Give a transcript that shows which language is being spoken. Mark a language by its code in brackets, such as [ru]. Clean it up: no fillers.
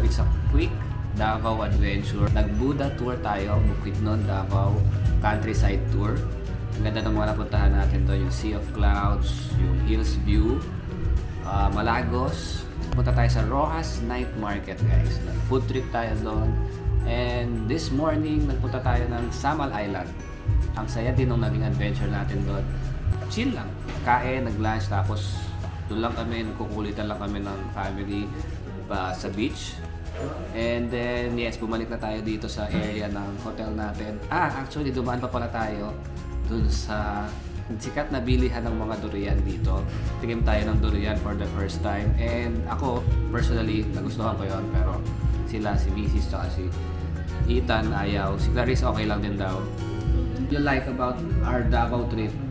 [en] It's a quick Davao adventure. [tl] Nag-Buddha tour tayo, Bukidnon, Davao countryside tour. Ang ganda ng mga napuntahan natin doon, yung Sea of Clouds, yung Hills View, Malagos. Punta tayo sa Rojas Night Market, guys. Food trip tayo doon. [en] And this morning, [tl] nagpunta tayo ng Samal Island. Ang saya din ng naging adventure natin doon. Chill lang. Kain, nag-lunch, tapos doon lang kami, nagkukulitan lang kami ng family sa beach. And then, yes, bumalik na tayo dito sa area ng hotel natin. Actually, dumaan pa pala tayo dun sa sikat na bilihan ng mga durian dito. Tigim tayo ng durian [en] for the first time. [tl] And ako, personally, nagustuhan ko yon. Pero sila, si Mrs. tsaka si Ethan, ayaw. Si Clarice, okay lang din daw. [en] You like about our Davao trip?